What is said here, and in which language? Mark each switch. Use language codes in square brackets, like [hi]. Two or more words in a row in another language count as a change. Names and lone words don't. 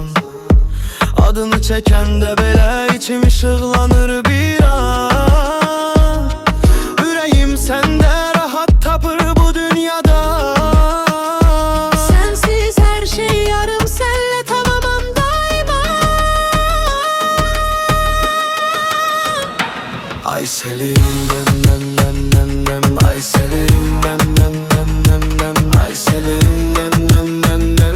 [az] Adını çəkəndə belə içim işıqlanır bir an. Ürəyim səndə rahat tapır bu dünyada. [tr] Sensiz her şey yarım, senle tamamım daima. Ay Selim nem nem nem nem nem. Ay Selim nem nem nem nem nem. Ay Selim nem nem nem